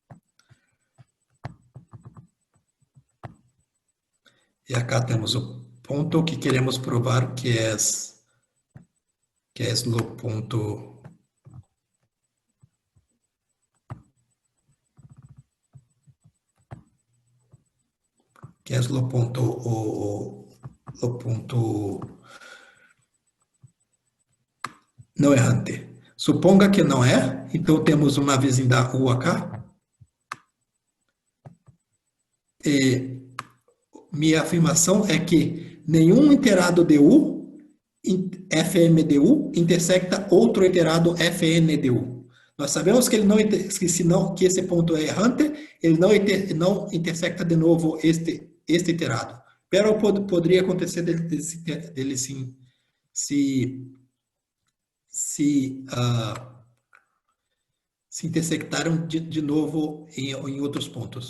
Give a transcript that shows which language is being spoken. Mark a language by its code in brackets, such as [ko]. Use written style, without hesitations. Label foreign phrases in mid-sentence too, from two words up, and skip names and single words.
[pt] E acá temos o ponto que queremos provar que é o ponto o ponto não errante. Suponga que não é, então temos uma vecindade U acá. E minha afirmação é que nenhum iterado de U, Fm de U, intersecta outro iterado Fn de U. Nós sabemos que que esse ponto é errante, ele não intersecta de novo este iterado. Pero poderia acontecer dele sim, se intersectaram de novo em outros pontos.